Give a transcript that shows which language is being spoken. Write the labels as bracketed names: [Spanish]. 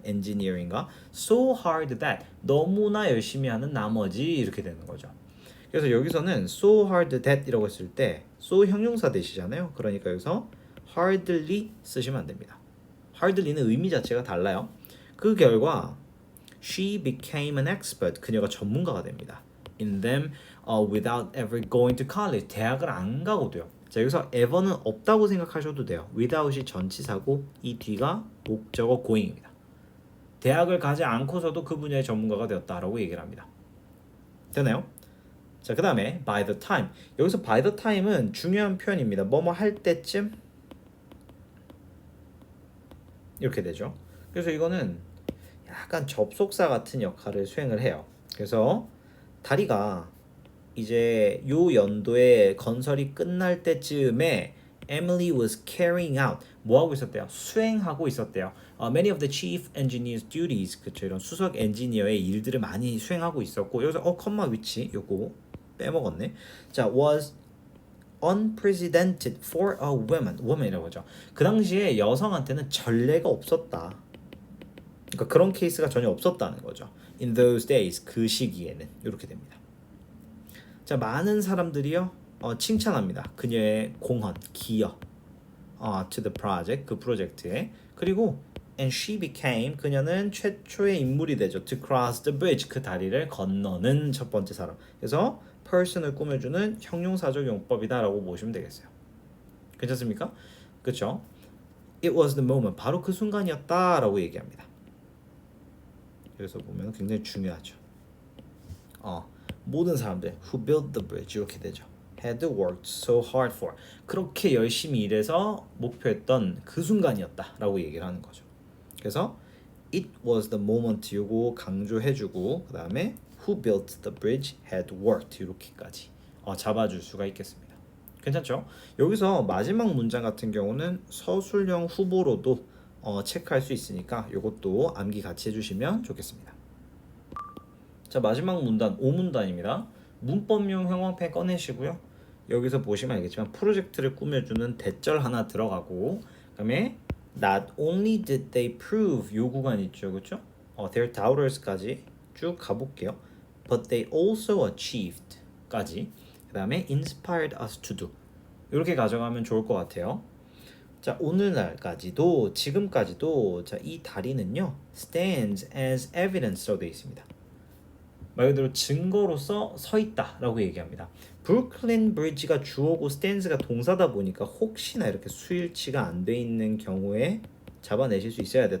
[Korean] engineering과 so hard that, 너무나 열심히 하는 나머지, 이렇게 되는 거죠. 그래서 여기서는 so hard that 이라고 했을 때 so 형용사 대시잖아요. 그러니까 여기서 hardly 쓰시면 안 됩니다. hardly는 의미 자체가 달라요. 그 결과 [English] she became an expert, [Korean] 그녀가 전문가가 됩니다. [English] in them without ever going to college, [Korean] 대학을 안 가고 돼요. 자, 여기서 ever는 없다고 생각하셔도 돼요. without이 전치사고 이 뒤가 목적어 going입니다. 대학을 가지 않고서도 그 분야의 전문가가 되었다라고 얘기를 합니다. 되나요? 자, 그 다음에 by the time, 여기서 by the time은 중요한 표현입니다. 뭐뭐 할 때쯤, 이렇게 되죠. 그래서 이거는 약간 접속사 같은 역할을 수행을 해요. 그래서 다리가 이제 요 연도에 건설이 끝날 때쯤에 [English] Emily was carrying out, [Korean] 뭐 하고 있었대요? 수행하고 있었대요. [English] Many of the chief engineers' duties, [Korean] 그쵸, 이런 수석 엔지니어의 일들을 많이 수행하고 있었고, 여기서 컴마 위치 요거 빼먹었네. [English] 자, was unprecedented for a woman [Korean] 이라고 하죠. 그 당시에 여성한테는 전례가 없었다. 그러니까 그런 케이스가 전혀 없었다는 거죠. In those days, 그 시기에는 이렇게 됩니다. 자, 많은 사람들이요 칭찬합니다. 그녀의 공헌, 기여 to the project, 그 프로젝트에. 그리고 and she became, 그녀는 최초의 인물이 되죠. to cross the bridge, 그 다리를 건너는 첫 번째 사람. 그래서 person을 꾸며주는 형용사적 용법이다라고 보시면 되겠어요. 괜찮습니까? 그렇죠? [English] It was the moment, [Korean] 바로 그 순간이었다라고 얘기합니다. 그래서 보면 굉장히 중요하죠. 모든 사람들 [English] who built the bridge [Korean] 이렇게 되죠. [English] had worked so hard for [Korean] 그렇게 열심히 일해서 목표했던 그 순간이었다라고 얘기를 하는 거죠. 그래서 it was the moment 요거 강조해주고 그 다음에 who built the bridge had worked 이렇게까지 잡아줄 수가 있겠습니다. 괜찮죠? 여기서 마지막 문장 같은 경우는 서술형 후보로도 체크할 수 있으니까 이것도 암기 같이 해주시면 좋겠습니다. 자, 마지막 문단 5문단입니다. 문법용 형광펜 꺼내시고요. 여기서 보시면 알겠지만 프로젝트를 꾸며주는 대절 하나 들어가고 그다음에 Not only did they prove 요 구간 있죠, 그렇죠? Their doubters까지 쭉 가볼게요. But they also achieved까지 그다음에 inspired us to do 이렇게 가져가면 좋을 것 같아요. 자, 오늘날까지도 지금까지도 자, 이 다리는요 stands as evidence로 되어 있습니다. 말 그대로 증거로서 서 있다라고 얘기합니다. 브루클린 브리지가 주어고 stands가 동사다 보니까 혹시나 이렇게 수일치가 안 돼 있는 경우에 잡아내실 수 있어야 돼.